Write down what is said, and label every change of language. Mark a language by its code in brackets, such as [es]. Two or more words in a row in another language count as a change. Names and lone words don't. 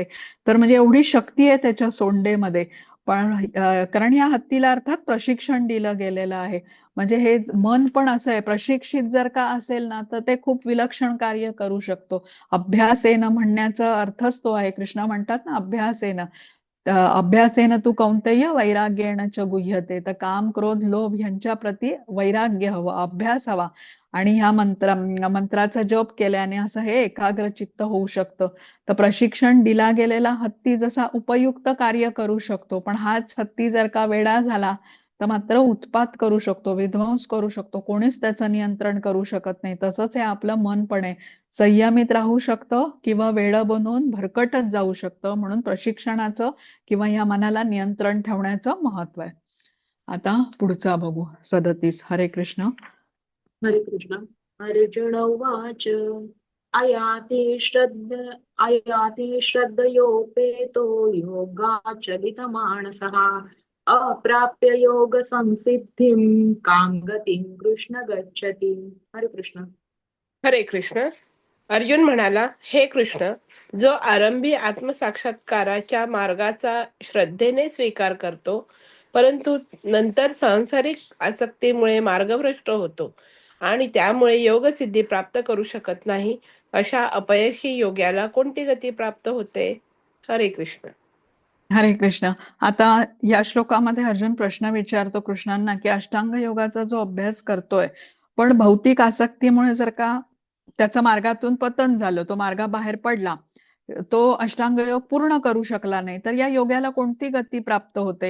[mr] तर म्हणजे एवढी शक्ती आहे त्याच्या सोंडेमध्ये. पण कारण या हत्तीला अर्थात प्रशिक्षण दिलं गेलेलं आहे. म्हणजे हे मन पण असं आहे, प्रशिक्षित जर का असेल ना तर ते खूप विलक्षण कार्य करू शकतो. अभ्यासेन म्हणण्याचा अर्थच तो आहे. कृष्ण म्हणतात ना अभ्यासेन. [sa] अभ्यासेन तू कौंतेय वैराग्येण च गुह्यते. [mr] तर काम, क्रोध, लोभ यांच्या प्रती वैराग्य हवं, अभ्यास हवा. आणि ह्या मंत्राचा जप केल्याने असं हे एकाग्र चित्त होऊ शकतं. तर प्रशिक्षण दिला गेलेला हत्ती जसा उपयुक्त कार्य करू शकतो, पण हाच हत्ती जर का वेडा झाला तर मात्र उत्पात करू शकतो, विध्वंस करू शकतो, कोणीच त्याचं नियंत्रण करू शकत नाही. तसंच हे आपलं मन पण आहे, संयमित राहू शकतं किंवा वेडं बनवून भरकटत जाऊ शकतं. म्हणून प्रशिक्षणाचं किंवा या मनाला नियंत्रण ठेवण्याचं महत्व आहे. आता पुढचा बघू 37. हरे कृष्ण. हरे कृष्ण. [sa] अर्जुन उवाच अयाति श्रद्धयोपेतो योगाचलितमानसः अप्राप्य योगसंसिद्धिं कां गतिं कृष्ण गच्छति. [mr] हरे कृष्ण. हरे कृष्ण. अर्जुन म्हणाला, हे कृष्ण, जो आरंभी आत्मसाक्षात्काराच्या मार्गाचा श्रद्धेने स्वीकार करतो, परंतु नंतर सांसारिक आसक्तीमुळे मार्गभ्रष्ट होतो आणि त्यामुळे योगसिद्धी प्राप्त करू शकत नाही, अशा अपयशी योग्याला कोणती गती प्राप्त होते? हरे कृष्ण. हरे कृष्ण. आता या श्लोकामध्ये अर्जुन प्रश्न विचारतो कृष्णांना की अष्टांग योगाचा जो अभ्यास करतोय पण भौतिक आसक्तीमुळे जर का त्याचं मार्गातून पतन झालं, तो मार्गाबाहेर पडला, तो अष्टांग योग पूर्ण करू शकला नाही, तर या योगाला कोणती गती प्राप्त होते?